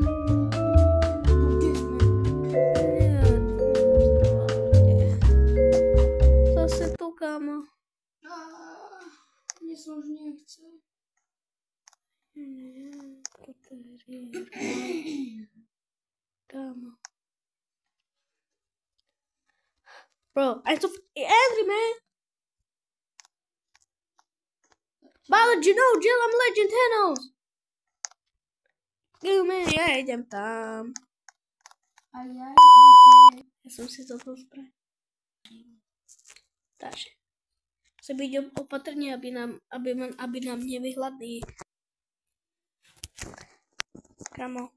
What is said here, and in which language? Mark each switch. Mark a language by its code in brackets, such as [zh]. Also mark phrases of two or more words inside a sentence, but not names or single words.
[sk] Zase tu, kámo. Mne sa už nechce. Kámo. [en] Bro, I'm so angry, man. But you know, Jill, I'm Legend Thanos. Give me, [sk] ja idem tam. A ja Ja som si to spravil. Takže. Chcem byť opatrný, aby nám nevyhľadli. Kamo.